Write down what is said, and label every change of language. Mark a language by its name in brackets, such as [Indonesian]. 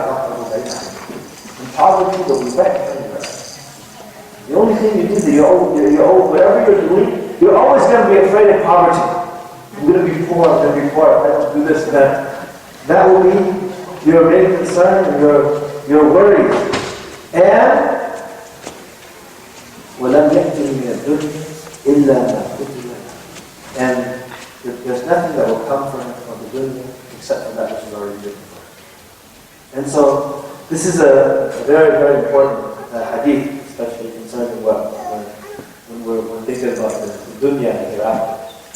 [English] And poverty will be back everywhere. The only thing you do, whatever you're doing, you're always going to be afraid of poverty. I'm going to be poor, I have to do this and that. That will be your main concern and your worry. [Arabic] And وَلَمْ يَأْتِهِ مِنَ الدُّنْيَا إِلَّا مَا كُتِبَ لَهُ. [English] And there's nothing that will come from the dunya except for that which is already written for it. And so this is a very, very important hadith, especially concerning when we're thinking about the dunya and hereafter.